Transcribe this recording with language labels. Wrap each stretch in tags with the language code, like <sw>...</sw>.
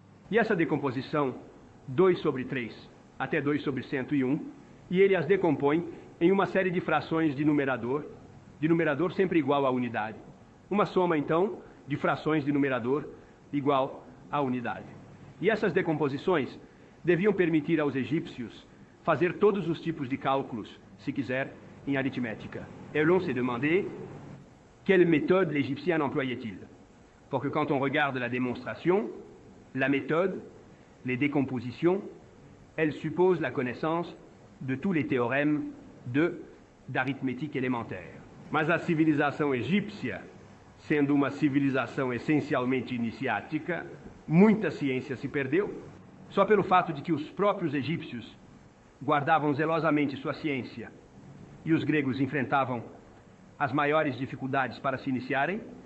<pt>E essa decomposição, 2 sobre 3 até 2 sobre 101, e ele as decompõe em uma série de frações de numerador sempre igual à unidade. Uma soma, então, de frações de numerador igual à unidade. E essas decomposições deviam permitir aos egípcios fazer todos os tipos de cálculos, se quiser, em aritmética.</pt> <fr>Et l'on s'est demandé quelle méthode l'Égyptien employait-il. Pour que quand on regarde la démonstration, la méthode, les décompositions, elle suppose la connaissance de tous les théorèmes d'arithmétique élémentaire.</fr> <pt>Mas a civilização egípcia, sendo uma civilização essencialmente iniciática, muita ciência se perdeu, só pelo fato de que os próprios egípcios guardavam zelosamente sua ciência e os gregos enfrentavam as maiores dificuldades para se iniciarem.</pt>